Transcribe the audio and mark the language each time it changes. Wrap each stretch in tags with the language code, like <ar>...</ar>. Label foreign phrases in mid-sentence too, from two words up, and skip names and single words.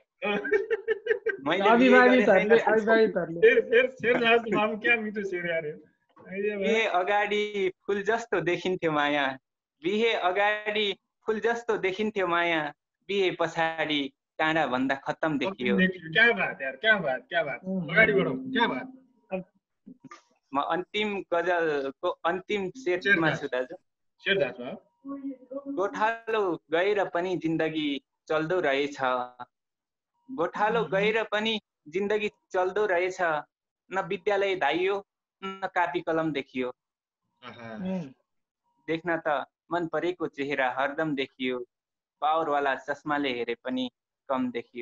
<ne>बिहे अगाडि फुल जस्तो देखिन्थ्यो माया, बिहे अगाडि फुल जस्तो देखिन्थ्यो माया, बिहे पछाडि काँडा भन्दा खत्तम देखियो।</ne> <hi>क्या बात यार, क्या बात, क्या बात,</hi> <ne>अगाडि बढौ,</ne> <hi>क्या बात।</hi> <ne>म अन्तिम गजलको अन्तिम शेरमा छु दाजु। गोठालो गएर पनि जिन्दगी चल्दो रहेछ, गोठालो गएर पनि जिन्दगी चल्दो रहेछ, न विद्यालय धाइयो न कापी कलम देखियो, देख्न त मन परेको चेहरा हरदम देखियो, पावरवाला चस्माले हेरे पनि कम देखियो।</ne>